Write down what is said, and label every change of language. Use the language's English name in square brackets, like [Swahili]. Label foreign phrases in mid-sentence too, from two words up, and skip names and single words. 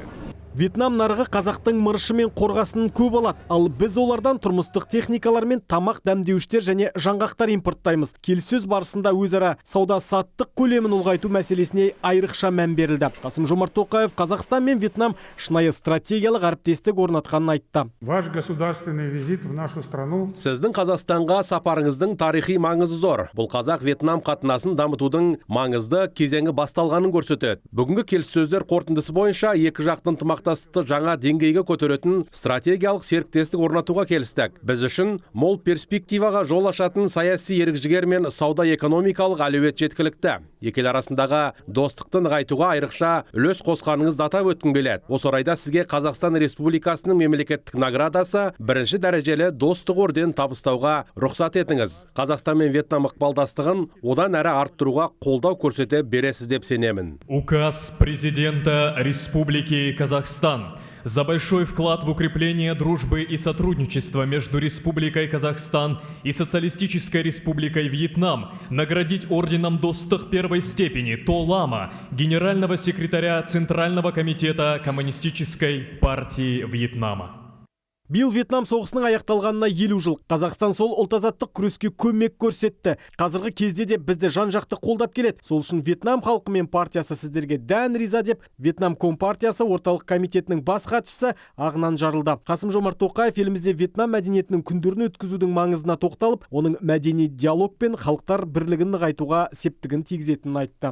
[Kazakh] Вьетнам нарығы қазақтың мырышы мен қорғасының көп алады, ал біз олардан тұрмыстық техникалар мен тамақ дәмдеуіштер және жаңғақтар импорттаймыз. Келіссөз барысында өзара сауда-саттық көлемін ұлғайту мәселесіне айрықша мән берілді. Қасым-Жомарт Тоқаев Қазақстан мен Вьетнам шынайы стратегиялық әріптестік орнатқанын айтты. [Russian] Ваш государственный визит в нашу страну. [Kazakh] Сіздің Қазақстанға сапарыңыздың тарихи маңызы зор. Бұл Қазақ-Вьетнам қатынасын дамытудың маңызды кезеңі басталғанын көрсетеді. Бүгінгі келіссөздер қорытындысы бойынша екі жақтың ынтымақтастықты жаңа деңгейге көтеретін стратегиялық серіктестік орнатуға келістік. Біз үшін мол перспективаға жол ашатын саяси ерік-жігер мен сауда-экономикалық әлеует жеткілікті. Екі ел арасындағы достықты нығайтуға айрықша үлес қосқаныңызды атап өткім келеді. Осы орайда сізге Қазақстан Республикасының мемлекеттік наградасы 1-ші дәрежелі достық орден табыстауға рұқсат етіңіз. Қазақстан мен Вьетнам ықпалдастығын одан әрі арттыруға қолдау көрсете бересіз деп сенемін. [Russian] Указ президента Республики Казахстан за большой вклад в укрепление дружбы и сотрудничества между Республикой Казахстан и Социалистической Республикой Вьетнам наградить орденом Достық первой степени Толама, генерального секретаря Центрального комитета Коммунистической партии Вьетнама. [Kazakh] Биыл Вьетнам соғысының аяқталғанына 50 жыл. Қазақстан сол ұлт-азаттық күреске көмек көрсетті. Қазіргі кезде де бізді жан-жақты қолдап келеді. Сол үшін Вьетнам халқы мен партиясы сіздерге дән риза деп, Вьетнам Компартиясы орталық комитетінің бас хатшысы ағынан жарылды. Қасым-Жомарт Тоқаев елімізде Вьетнам мәдениетінің күндерін өткізудің маңызына тоқталып, оның мәдени диалог пен халықтар бірлігін нығайтуға септігін тигізетінін айтты.